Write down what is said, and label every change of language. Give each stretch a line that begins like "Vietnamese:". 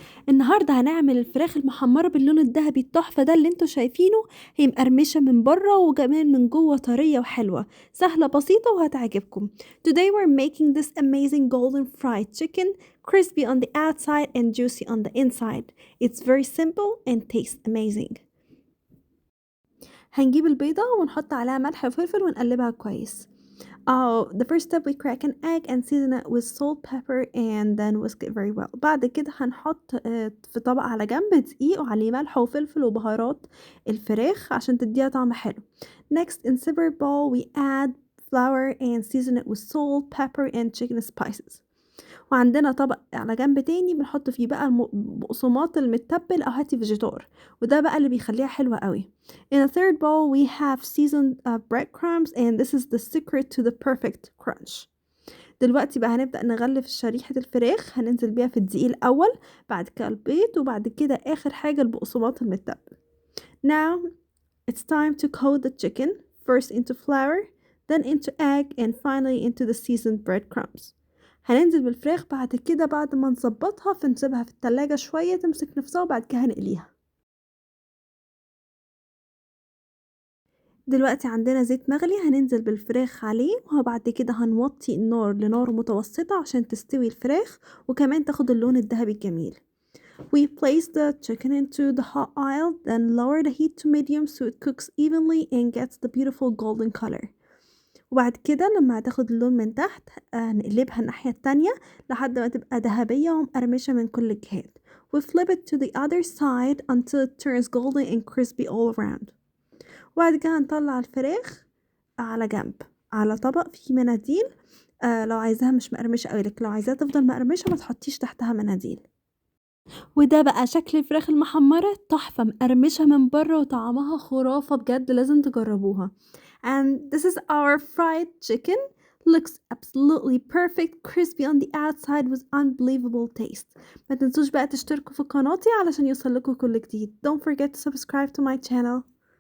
Arabic: النهاردة هنعمل الفراخ المحمرة باللون الذهبي التحفة ده اللي انتوا شايفينه. هي مقرمشة من بره وكمان من جوه طرية وحلوة، سهلة بسيطة وهتعجبكم.
English: Today we're making this amazing golden fried chicken, crispy on the outside and juicy on the inside. It's very simple and tastes amazing.
Arabic: هنجيب البيضة ونحط عليها ملح وفلفل ونقلبها كويس.
English: The first step we crack an egg and season it with salt, pepper and then whisk it very well.
Arabic: بعد كده هنحط في طبق على جنب دقيق وعليه ملح وفلفل وبهارات الفراخ عشان تديها طعم حلو.
English: Next in separate bowl we add flour and season it with salt, pepper and chicken spices.
Arabic: وعندنا طبق على جنب تاني بنحط فيه بقى البقسماط المتبل أو هاتي فيجيتار، وده بقى اللي بيخليها حلوة قوي.
English: In a third bowl we have seasoned breadcrumbs and this is the secret to the perfect crunch.
Arabic: دلوقتي بقى هنبدأ نغلف شريحة الفراخ، هننزل بيها في الدقيق الأول، بعد كده البيض، وبعد كده آخر حاجة البقسماط المتبل.
English: Now it's time to coat the chicken, first into flour, then into egg and finally into the seasoned breadcrumbs.
Arabic: هننزل بالفراخ بعد كده بعد ما نظبطها فنسيبها في التلاجة شوية تمسك نفسها وبعد كده هنقليها. دلوقتي عندنا زيت مغلي هننزل بالفراخ عليه وبعد كده هنوطي النار لنار متوسطة عشان تستوي الفراخ وكمان تاخد اللون الذهبي الجميل.
English: We place the chicken into the hot oil, then lower the heat to medium so it cooks evenly and gets the beautiful golden color.
Arabic: وبعد كده لما هتاخد اللون من تحت نقلبها الناحية التانية لحد ما تبقى ذهبية ومقرمشة من كل الجهات.
English: We flip it to the other side until it turns golden and crispy all around.
Arabic: وبعد كده هنطلع الفراخ على جنب على طبق فيه مناديل. لو عايزاها مش مقرمشة قوي، لكن لو عايزاها تفضل مقرمشة ما تحطيش تحتها مناديل. وده بقى شكل الفراخ المحمرة تحفة، مقرمشة من بره وطعمها خرافة بجد، لازم تجربوها.
English: And this is our fried chicken. Looks absolutely perfect, crispy on the outside with unbelievable taste.
Arabic: ما تنسوش بقى تشتركوا في قناتي علشان يوصلكوا كل جديد.
English: Don't forget to subscribe to my channel.